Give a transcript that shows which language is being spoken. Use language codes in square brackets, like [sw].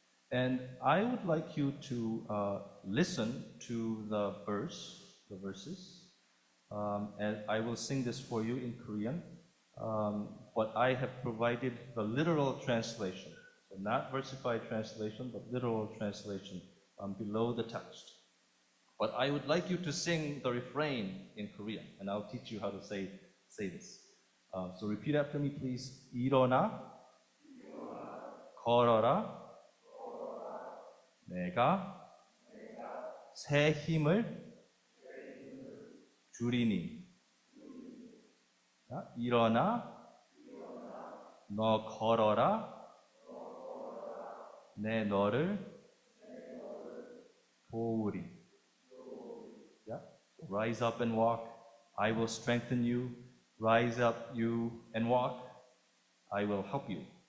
[en] And I would like you to listen to the verses, and I will sing this for you in Korean, but I have provided the literal translation, so not versified translation, but literal translation below the text. But I would like you to sing the refrain in Korean, and I'll teach you how to say this. So repeat after me, please. [ko] 일어나, 걸어라, 내가 새 힘을 주리니. 자, 일어나, 너 걸어라, 내 너를 도우리. [en] Yeah. Rise up and walk, I will strengthen you. Rise up you and walk, I will help you.